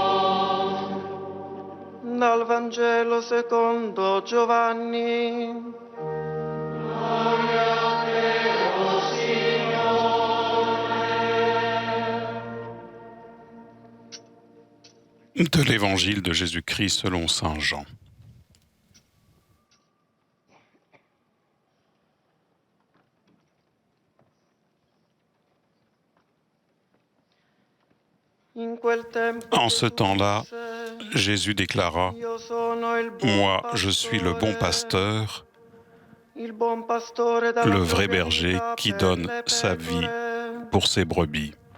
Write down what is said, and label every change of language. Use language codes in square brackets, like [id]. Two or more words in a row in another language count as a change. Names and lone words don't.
[it] Dal Vangelo secondo Giovanni. Gloria a te, o Signore. [fr] De l'Évangile de Jésus-Christ selon Saint Jean. En ce temps-là, Jésus déclara : « Moi, je suis le bon pasteur, le vrai berger qui donne sa vie pour ses brebis.